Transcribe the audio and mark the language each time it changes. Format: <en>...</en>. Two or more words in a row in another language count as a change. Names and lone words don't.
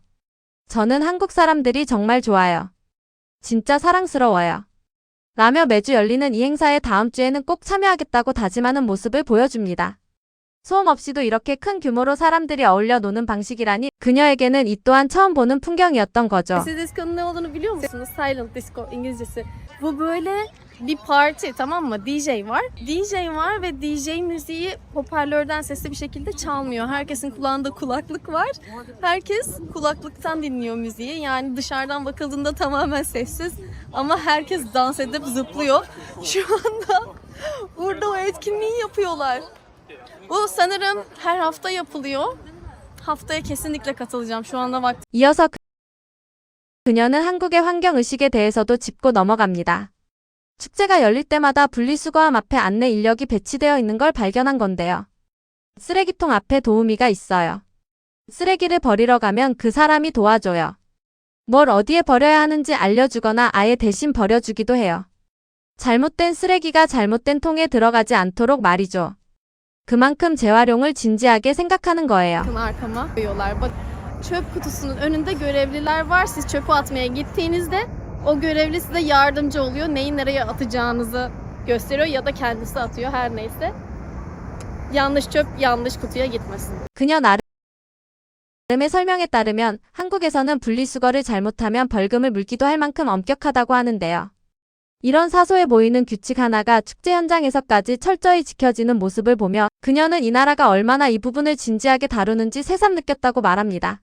<ko>저는 한국 사람들이 정말 좋아요. 진짜 사랑스러워요. 라며 매주 열리는 이 행사에 다음 주에는 꼭 참여하겠다고 다짐하는 모습을 보여줍니다. 소음 없이도 이렇게 큰 규모로 사람들이 어울려 노는 방식이라니 그녀에게는 이 또한 처음 보는 풍경이었던 거죠.</ko> <tr>Siz diskonun ne olduğunu biliyor musunuz?</tr> <en>Silent disco</en> <tr>İngilizcesi. Bu böyle bir parti, tamam mı? DJ var. DJ var ve DJ müziği hoparlörden sesli bir şekilde çalmıyor. Herkesin kulağında kulaklık var. Herkes kulaklıktan dinliyor müziği. Yani dışarıdan bakıldığında tamamen sessiz. Ama herkes dans edip zıplıyor. Şu anda burada o etkinliği yapıyorlar. Bu sanırım her hafta yapılıyor. Haftaya kesinlikle katılacağım. Şu anda vaktim</tr> <ko>이어서 그녀는 한국의 환경의식에 대해서도 짚고 넘어갑니다. 축제가 열릴 때마다 분리수거함 앞에 안내 인력이 배치되어 있는 걸 발견한 건데요. 쓰레기통 앞에 도우미가 있어요. 쓰레기를 버리러 가면 그 사람이 도와줘요. 뭘 어디에 버려야 하는지 알려주거나 아예 대신 버려주기도 해요. 잘못된 쓰레기가 잘못된 통에 들어가지 않도록 말이죠. 그만큼 재활용을 진지하게 생각하는 거예요.</ko> <tr>bakın arkama koyuyorlar. Bak, çöp kutusunun önünde görevliler var. Siz çöpü atmaya gittiğinizde o görevli size yardımcı oluyor. Neyi nereye atacağınızı gösteriyor ya da kendisi atıyor her neyse. Yanlış çöp yanlış kutuya gitmesin.</tr> <ko>그녀 나름의 설명에 따르면 한국에서는 분리수거를 잘못하면 벌금을 물기도 할 만큼 엄격하다고 하는데요. 이런 사소해 보이는 규칙 하나가 축제 현장에서까지 철저히 지켜지는 모습을 보며 그녀는 이 나라가 얼마나 이 부분을 진지하게 다루는지 새삼 느꼈다고 말합니다.</ko>